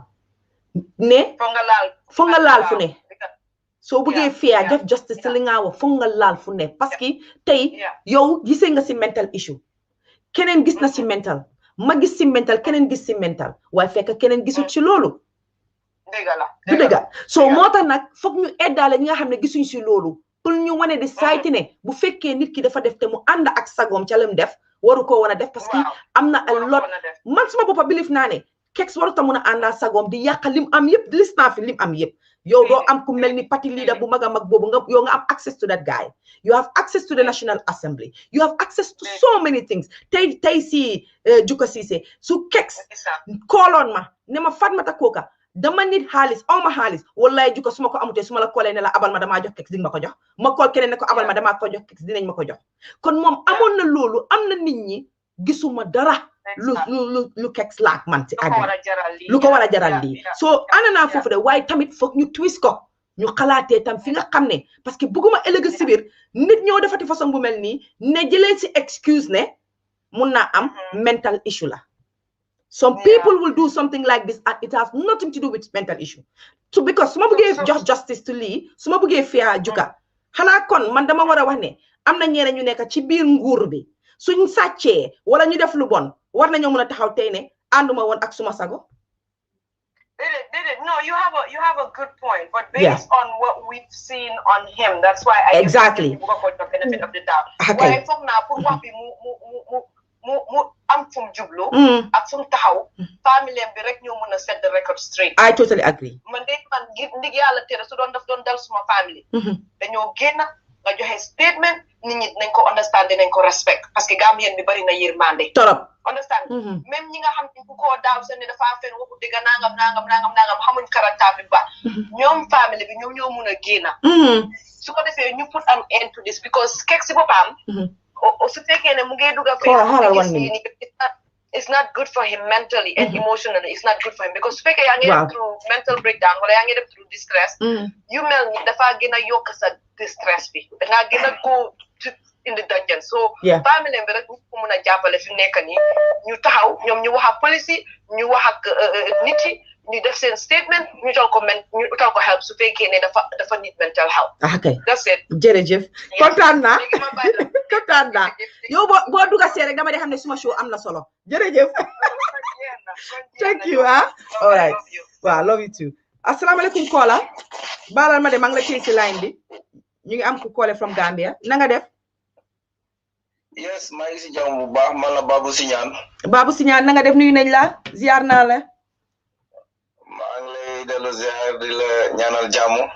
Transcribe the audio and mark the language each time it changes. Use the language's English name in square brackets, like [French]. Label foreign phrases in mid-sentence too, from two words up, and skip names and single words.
[Wolof] ne foog nga laal fu ne soo bëggee fair def justice li nga wax foog nga laal fu ne parce que tey yow gisee nga si [English] mental issue [Wolof] keneen gis na si mental ma gis si mental keneen gis si mental waaye fekk keneen gisut si loolu du dëgg soo moo tax nag foog ñu eddaale ñi nga xam ne gisuñ si loolu pour ñu wane di sayti ne bu fekkee nit ki dafa def te mu ànd ak sagoom ca lam def waru koo wan a def [French] parce que [Wolof] am na [English] a lot [Wolof] man suma boppa bilif naa ne Kexx warut a mun a àndal sagoom di yàq lim am yëpp list naa fi lim am yëpp yow doo am ku mel ni [English] party leader [Wolof] bu mag a mag boobu nga yow nga am [English] access to that guy you have access to the National Assembly you have access to so many things [Wolof] tey si Jukka Ceesay su Kexx kooloon ma ne ma Fatmata Koka dama nit xaalis aw ma xaalis wallahi Jukka su ma ko amutee su ma la koolee ne la abal ma damaa jox Kexx di nga ma ko jox ma kool keneen ne ko abal ma damaa ko jox Kexx dinañ ma ko jox kon moom amoon na loolu am na nit ñi gisuma dara lu Kexx laak man ci àddina lu ko war a jaral lii soo ànd naa foofu de waaye tamit foog ñu twist ko ñu xalaatee tam fi nga xam ne [French] parce que [Wolof] bëgguma ëllëg si biir nit ñoo defati façon bu mel nii ne jëlee si excuse ne mun naa am mental issue la [English] some people will do something like this and it has nothing to do with mental issue [Wolof] so because su ma bëggee jox [English] justice to [Wolof] lii su ma bëggee fiyaa Jukka xanaa kon man dama war a wax ne am na ñeneen ñu nekk ci biir nguur bi suñ sàccee wala ñu def lu bon war nañoo mën a taxaw tey ne ànduma woon ak suma sago. [English] No, you have a good point, but based on what we've seen on him, that's why I exactly give the benefit of the doubt. [Wolof] Waaye foog naa pour wax bi mu am fu mu jublu ak fu mu taxaw famille bi rek ñoo mën a [English] set the record straight. I totally agree. [Wolof] man ndig yàlla tere su doon daf doon dal suma famille dañoo génn nga joxe statement nit ñi nañ ko understand nañ ko respect [French] parce que [Wolof] Gambien bi bari na yërmande torop understand même ñi nga xam ne ku ko daaw seen ne dafa fen waxu dëgg nangam xamuñ caractère bi ba ñoom famille bi ñoom ñoo mun a génn su ko defee ñu [English] put an end to this [Wolof] because Kexx si boppam su fekkee ne mu ngi dugg a [English] it's not good for him mentally and emotionally. It's not good for him because [Wolof] su fekkee yaa ngi def [English] through mental breakdown [Wolof] wala yaa ngi def [English] through distress [Wolof] yu mel ni dafa gën a yokk sa distress bi dangaa gën a [English] go in the dungeon [Wolof] so famille bi rek ñu ko mun a jàppale fi mu nekk nii ñu taxaw ñoom ñu wax ak police yi ñu wax ak nit yi ñu def seen statement ñu utal ko help su fekkee ne dafa [English] need mental help. Okay. That's it. [Wolof] jërëjëf kontaan naa yow boo duga see rek dama de xam ne suma show am na solo jërëjëf. [English] Thank you all right waaw love you too. [Wolof] asalaamaaleykum Kola baalal ma de maa ngi la téye si line bi ñu ngi am ku koole [English] from Gambia [Wolof] na nga def. Yes maa ngi si jàmm bu baax man la Babou Siñaan na nga def nuyu nañ la ziar naa la. maa ngi lay dellu ziar di la ñaanal jàmm.